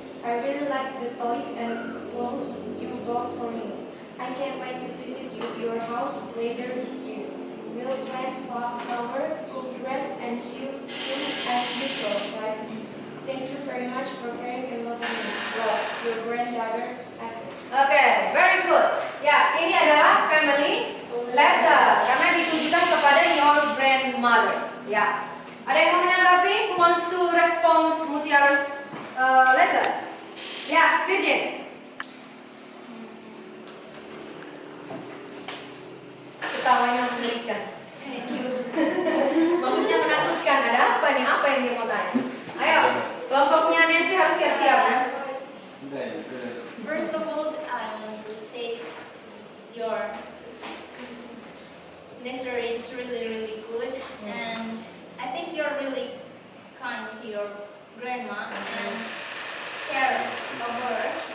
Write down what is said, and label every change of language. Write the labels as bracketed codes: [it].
[en] I really like the toys and clothes you bought for me. I can't wait to visit your house later this year. We'll plant flower, cook bread, and shoot as usual, right? Thank you very much for caring and loving me. Love, your granddaughter, Ethel. Oke, very good. [id] Ya, ini adalah family letter karena ditujukan kepada [en] your grandmother. [id] Ya, ada yang mau menanggapi? [en] Who wants to respond Mutiara's letter? [id] Ya, Virgin. Ketawanya menyulitkan. Maksudnya menakutkan. Ada apa nih? Apa yang dia mau tanya? Ayo, kelompoknya Nancy harus siap-siap ya. [en] First of all, I want to say your letter is really good, and I think you're really kind to your grandma and care of her,